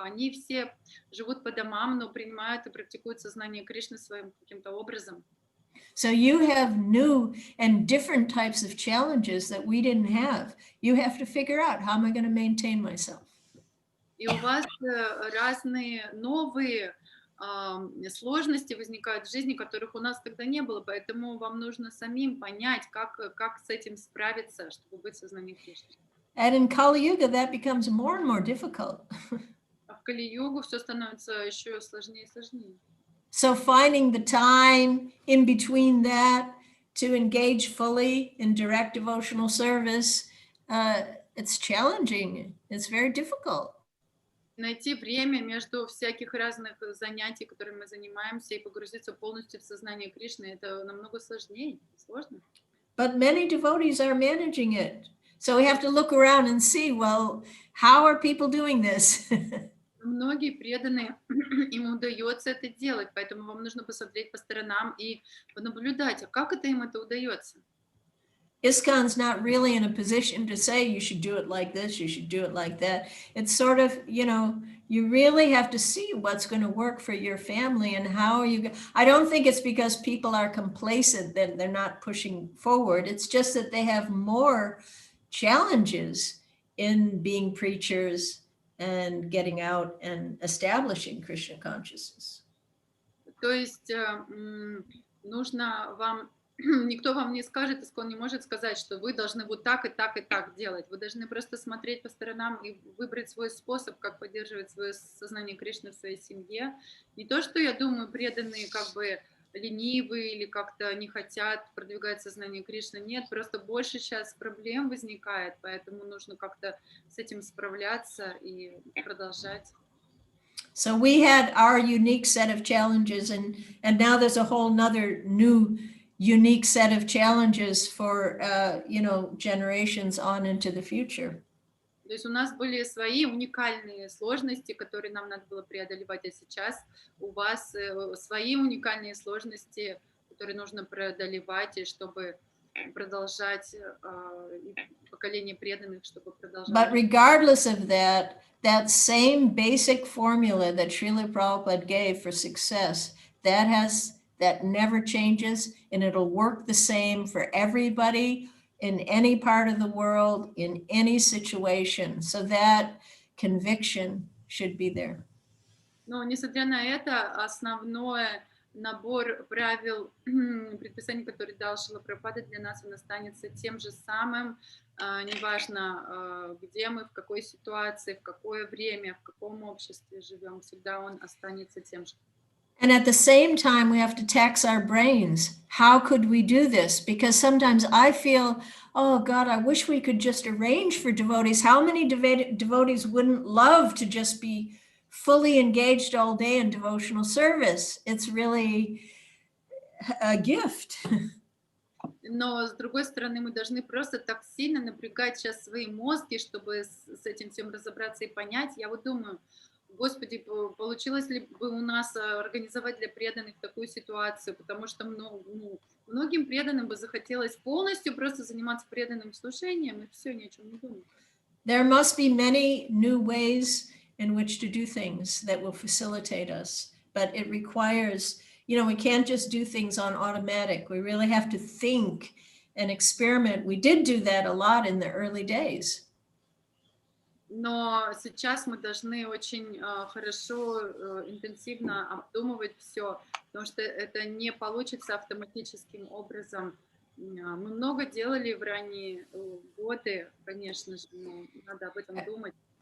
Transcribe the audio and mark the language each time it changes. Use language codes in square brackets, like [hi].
[ru] Они все живут по домам, но принимают и практикуют сознание Кришны своим каким-то образом. [en] So you have new and different types of challenges that we didn't have. You have to figure out, how am I going to maintain myself? [ru] И у вас разные новые сложности возникают в жизни, которых у нас тогда не было, поэтому вам нужно самим понять, как с этим справиться, чтобы быть в сознании Кришны. [en] And in Kali-yuga, that becomes more and more difficult. [ru] А в Кали-югу все становится еще сложнее и сложнее. [en] So finding the time in between that to engage fully in direct devotional service, it's challenging. It's very difficult. [ru] Найти время между всяких разных занятий, которыми мы занимаемся, и погрузиться полностью в сознание Кришны, это намного сложнее, сложно. [en] But many devotees are managing it. So we have to look around and see, well, how are people doing this? [ru] Многие преданные, им удается это делать, поэтому вам нужно посмотреть по сторонам и понаблюдать, а как им это удается. [en] ISKCON's not really in a position to say you should do it like this, you should do it like that. It's sort of, you really have to see what's going to work for your family and how are you. I don't think it's because people are complacent that they're not pushing forward. It's just that they have more challenges in being preachers and getting out and establishing Krishna consciousness. [ru] То есть нужно вам никто вам не скажет, искон не может сказать, что вы должны вот так и так и так делать. Вы должны просто смотреть по сторонам и выбрать свой способ, как поддерживать свое сознание Кришны в своей семье. Не то, что я думаю, преданные как бы ленивые или как-то не хотят продвигать сознание Кришны. Нет, просто больше сейчас проблем возникает, поэтому нужно как-то с этим справляться и продолжать. [en] So we had our unique set of challenges, and now there's a whole nother new unique set of challenges for generations on into the future. [ru] То есть у нас были свои уникальные сложности, которые нам надо было преодолевать, а сейчас у вас свои уникальные сложности, которые нужно преодолевать, и чтобы продолжать поколение преданных, чтобы продолжать. [en] But regardless of that, that same basic formula that Srila Prabhupada gave for success, that never changes, and it'll work the same for everybody in any part of the world, in any situation. So that conviction should be there. [ru] Но, несмотря на это, основной набор правил, предписаний, которые дал Шрила Прабхупада, для нас он останется тем же самым, неважно, где мы, в какой ситуации, в какое время, в каком обществе живем, всегда он останется тем же. [en] And at the same time, we have to tax our brains. How could we do this? Because sometimes I feel, oh God, I wish we could just arrange for devotees. How many devotees wouldn't love to just be fully engaged all day in devotional service? It's really a gift. [ru] Но, с другой стороны, мы должны просто так сильно напрягать сейчас свои мозги, чтобы с этим всем разобраться и понять. Я вот думаю, Господи, получилось ли бы у нас организовать для преданных такую ситуацию, потому что многим преданным бы захотелось полностью просто заниматься преданным служением и все, ни о чем не думать. [en] There must be many new ways in which to do things that will facilitate us, but it requires, we can't just do things on automatic. We really have to think and experiment. We did do that a lot in the early days. [ru] Но сейчас мы должны очень хорошо, интенсивно обдумывать все, потому что это не получится автоматическим образом. Мы много делали в ранние годы, конечно же, но надо об этом думать.